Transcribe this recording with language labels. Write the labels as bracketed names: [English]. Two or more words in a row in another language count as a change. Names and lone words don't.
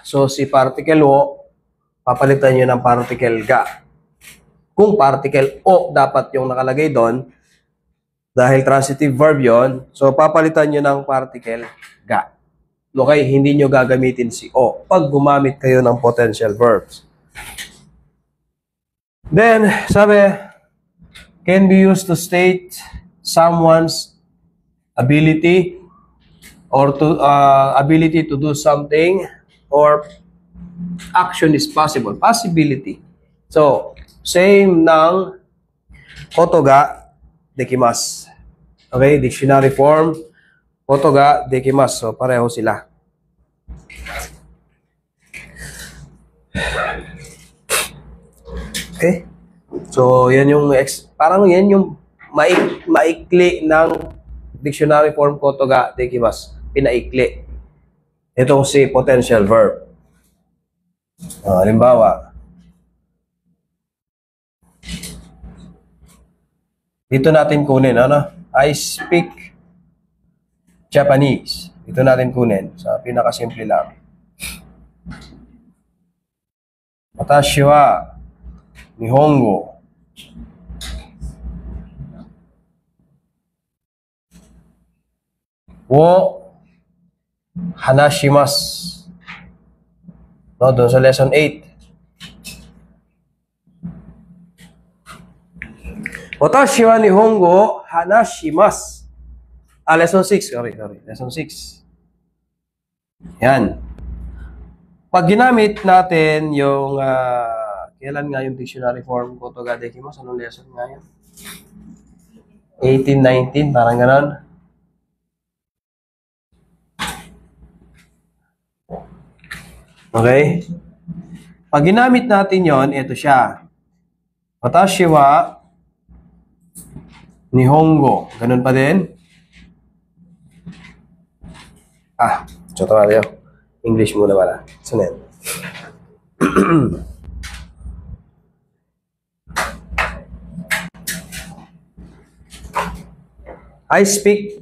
[Filipino] So, si particle wo, papalitan nyo ng particle ga. Kung particle o dapat yung nakalagay doon, dahil transitive verb yon, so papalitan nyo ng particle ga. Okay, hindi nyo gagamitin si o pag gumamit kayo ng [English] potential verbs. Then, sabi, can be used to state someone's ability or to ability to do something or action is possible. Possibility. So, same ng [Japanese] ことができます. [English] Okay, dictionary form, [Japanese] ことができます. [Filipino] So, pareho sila. Okay? So, yan yung parang yan yung maikli ng [English] dictionary form [Japanese] ことができます. [Filipino] Pinaikli. Itong si [English] potential verb. [Filipino] Halimbawa, dito natin kunin, ano? [English] I speak Japanese. [Filipino] Dito natin kunin. Sa pinakasimple lang. [Japanese] 私は日本語を話します. [Filipino] No, doon sa lesson 8. [Japanese] 私は日本語を話します. [English] Lesson 6. Sorry. Lesson 6. Yan. [Filipino] Pag ginamit natin yung kailan nga yung [English] dictionary form [Japanese] ことができます? [Filipino] Anong lesson nga yan? 18, 19, parang ganon. Okay? Pag ginamit natin yon, ito siya. [Japanese] 私は日本語. [Filipino] Ganun pa din. Choto tayo. English muna pala. Sunod. [English] I speak.